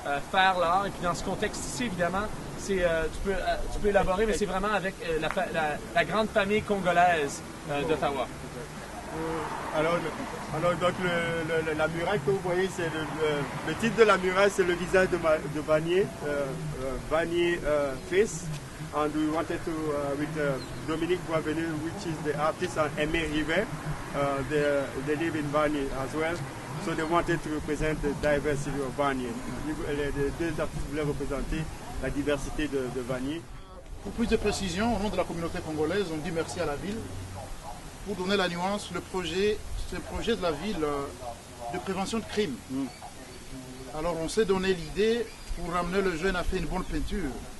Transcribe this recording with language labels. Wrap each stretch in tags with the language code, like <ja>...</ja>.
<fr>faire l'art. Et puis dans ce contexte ici, évidemment, tu peux élaborer, mais c'est vraiment avec la grande famille congolaise d'Ottawa. Alors donc la muraille que vous voyez, c'est le titre de la muraille, c'est le visage de Vanier, Vanier face.</fr> <en>And we wanted to, with Dominique Boisvenu, which is the artist, and Aimé Rivet, they live in Vanier as well. So they wanted to represent the diversity of Vanier.</en> <fr>Les deux artistes voulaient représenter la diversité de Vanier. Pour plus de précision, au nom de la communauté congolaise, on dit merci à la ville. Pour donner la nuance, ce projet de la ville de prévention de crime. Alors on s'est donné l'idée pour ramener le jeune à faire une bonne peinture.</fr>